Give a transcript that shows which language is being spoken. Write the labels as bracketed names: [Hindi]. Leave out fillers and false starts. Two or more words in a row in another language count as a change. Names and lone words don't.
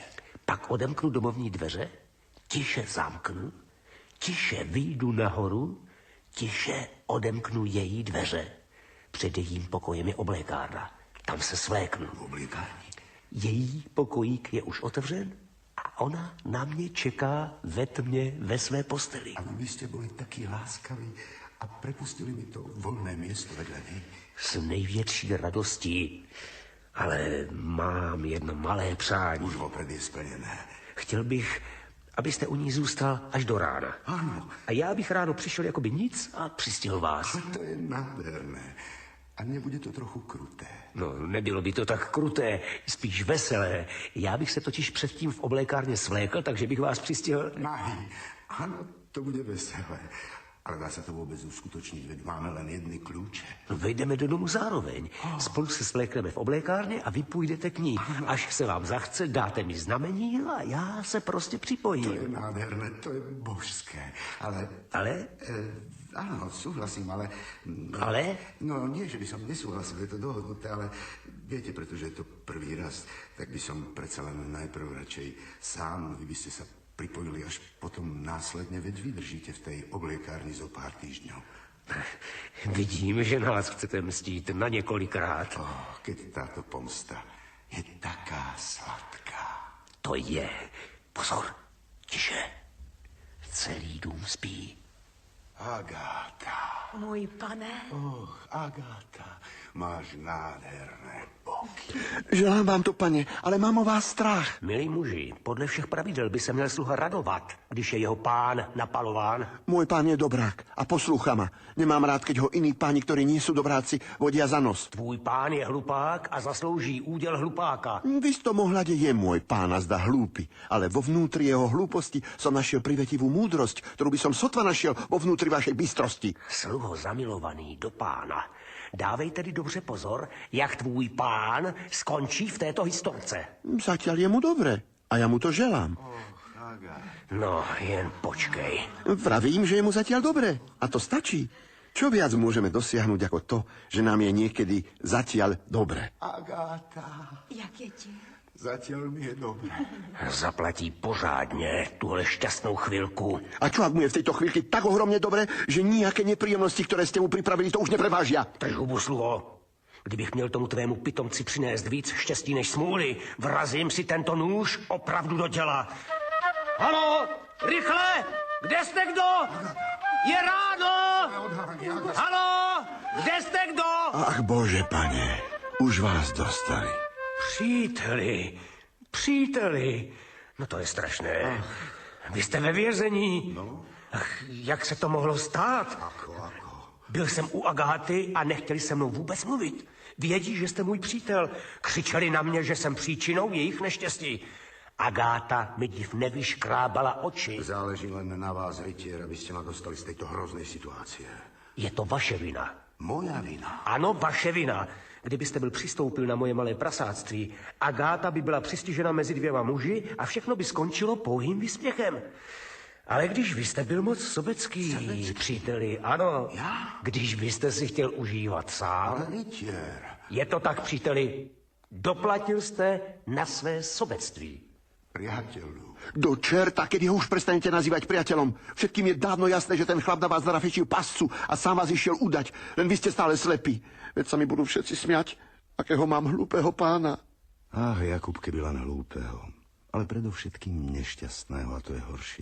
[Czech] Pak odemknu domovní dveře, tiše zamknu, tiše vyjdu nahoru, tiše odemknu její dveře. Před jejím pokojem je oblékárna. Tam se svléknu. V oblékárni? Její pokojík je už otevřen a ona na mě čeká ve tmě ve své posteli. [Slovak] A vy ste boli takí láskaví a prepustili mi to voľné miesto vedľa nej. [Czech] S největší radostí. Ale mám jedno malé přání. [Slovak] Už vopred je splnené. [Czech] Chtěl bych, abyste u ní zůstal až do rána. [Slovak] Áno. [Czech] A já bych ráno přišel jakoby nic a přistihl vás. [Slovak] To je nádherné. A nebude to trochu kruté? [Czech] No, nebylo by to tak kruté, spíš veselé. Já bych se totiž předtím v oblékárně svlékl, takže bych vás přistihl... [Slovak] Nahý. Áno, to bude veselé. Ale dá sa to vôbec uskutočniť, veď máme len jedny kľúče. [Czech] No, vejdeme do domu zároveň. Spolu se svlékneme v oblékárně a vy půjdete k ní. Až se vám zachce, dáte mi znamení a já se prostě připojím. [Slovak] To je nádherné, to je božské. [Czech] Ale? [Slovak] Áno, súhlasím, ale... [Czech] Ale? [Slovak] No, nie, že by som nesúhlasil, je to dohodnuté, ale viete, pretože je to prvý raz, tak by som predsa len najprv radšej sám, vy by ste sa pripojili až potom následne, veď vydržíte v tej obliekárni zo pár týždňov. [Czech] Vidím, že nás chcete mstít na několikrát. [Slovak] Keď táto pomsta je taká sladká. [Czech] To je. Pozor, tiše. Celý dům spí. Agáta. Můj pane. Agáta, máš nádherné boky. [Slovak] Želám vám to, pane, ale mám o vás strach. [Czech] Milí muži, podle všech pravidel by se měl sluha radovat, když je jeho pán napalován. [Slovak] Môj pán je dobrák a poslúcha ma. Nemám rád, keď ho iní páni, ktorí nie sú dobráci, vodia za nos. [Czech] Tvůj pán je hlupák a zaslouží úděl hlupáka. [Slovak] V istom ohľade je môj pán a zda hlúpy, ale vo vnútri jeho hlúposti som našiel privetivú múdrosť, ktorú by som sotva našiel vo vnútri vašej bystrosti. [Czech] Sluho zamilovaný do pána, dávej tedy dobře pozor, jak tvůj pán skončí v této historce. [Slovak] Zatiaľ je mu dobre a ja mu to želám. [Czech] No, jen počkej. [Slovak] Vravím, že je mu zatiaľ dobre a to stačí. Čo viac môžeme dosiahnuť ako to, že nám je niekedy zatiaľ dobre? [Czech] Agáta. Jak je ti? [Slovak] Zatiaľ mi je dobre. [Czech] Zaplatí pořádně tuhle šťastnou chvilku. [Slovak] A čo ak mu je v tejto chvíľke tak ohromne dobre, že nejaké nepríjemnosti, ktoré ste mu pripravili, to už neprevážia? [Czech] Drž hubu, sluho. Kdybych měl tomu tvému pitomci přinést víc štěstí než smůly, vrazím si tento nůž opravdu do těla. Haló, rychle! Kde jste kdo? Je ráno! Haló, kde jste kdo? Ach, Bože, pane, už vás dostali. Příteli, no to je strašné. Vy jste ve vězení. No. Ach, jak se to mohlo stát? [Slovak] Ako? [Czech] Byl jsem u Agáty a nechtěli se mnou vůbec mluvit. Vědí, že jste můj přítel. Křičeli na mě, že jsem příčinou jejich neštěstí. Agáta mi div nevyškrábala oči. [Slovak] Záleží len na vás, rytier, aby ste ma dostali z tejto hroznej situácie. [Czech] Je to vaše vina. [Slovak] Moja vina? [Czech] Ano, vaše vina. Kdybyste byl přistoupil na moje malé prasáctví, Agáta by byla přistižena mezi 2 muži a všechno by skončilo pouhým výsměchem. Ale když vy jste byl moc sobecký, příteli, ano. Já? Když byste si chtěl užívat sám. [Slovak] Ale rytier. [Czech] Je to tak, příteli. Doplatil jste na své sobectví. [Slovak] Priateľu. Do čerta, keď ho už prestanete nazývať priateľom. Všetkým je dávno jasné, že ten chlap na vás narafečil pascu a sám vás išiel udať. Len vy ste stále slepí. Veď sa mi budú všetci smiať, akého mám hlúpeho pána. Ach, Jakub, keby len hlúpeho. Ale predovšetkým nešťastného, a to je horšie.